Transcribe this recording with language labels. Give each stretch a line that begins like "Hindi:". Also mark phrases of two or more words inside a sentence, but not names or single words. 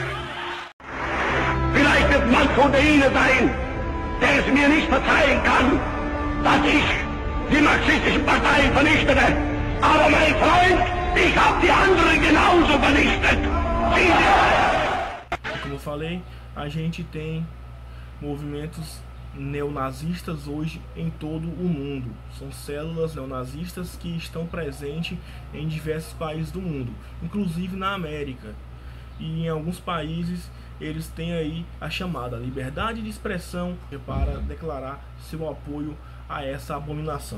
German: Vielleicht wird Manfred der Ihnen sein, der es mir nicht verzeihen kann, dass ich die marxistischen Parteien vernichtete. Aber mein Freund, ich habe die anderen genauso vernichtet.
Portuguese: Como eu falei, a gente tem movimentos neonazistas hoje em todo o mundo. São células neonazistas que estão presentes em diversos países do mundo, inclusive na América. E em alguns países eles têm aí a chamada liberdade de expressão para declarar seu apoio a essa abominação.